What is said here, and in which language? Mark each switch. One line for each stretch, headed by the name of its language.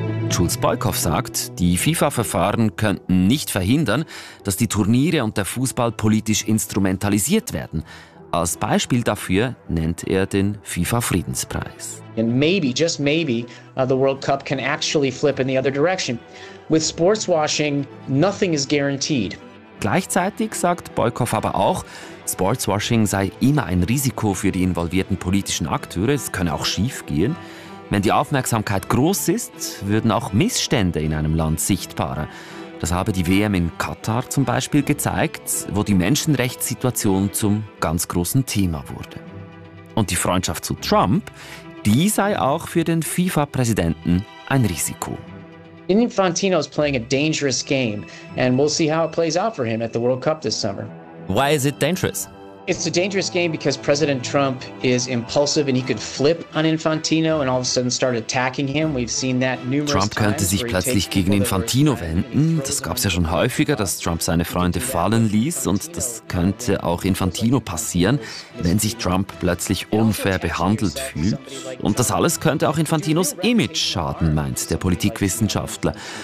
German: Jules Boykoff sagt, die FIFA-Verfahren könnten nicht verhindern, dass die Turniere und der Fußball politisch instrumentalisiert werden. Als Beispiel dafür nennt er den FIFA-Friedenspreis.
English: And maybe, just maybe, the World Cup can actually flip in the other direction. With sportswashing, nothing is guaranteed.
German: Gleichzeitig sagt Boykoff aber auch, Sportswashing sei immer ein Risiko für die involvierten politischen Akteure. Es könne auch schief gehen. Wenn die Aufmerksamkeit groß ist, würden auch Missstände in einem Land sichtbarer. Das habe die WM in Katar zum Beispiel gezeigt, wo die Menschenrechtssituation zum ganz großen Thema wurde. Und die Freundschaft zu Trump, die sei auch für den FIFA-Präsidenten ein Risiko.
English: Infantino is playing a dangerous game and we'll see how it plays out for him at the World Cup this summer. Why is it dangerous? It's a dangerous game because President Trump is impulsive and he could flip on Infantino and all of a sudden start attacking him. We've seen that numerous times.
German: Trump könnte sich plötzlich gegen Infantino wenden. Das gab es ja schon häufiger, dass Trump seine Freunde fallen ließ. Und das könnte auch Infantino passieren, wenn sich Trump plötzlich unfair behandelt fühlt. Und das alles könnte auch Infantinos Image schaden, meint der Politikwissenschaftler.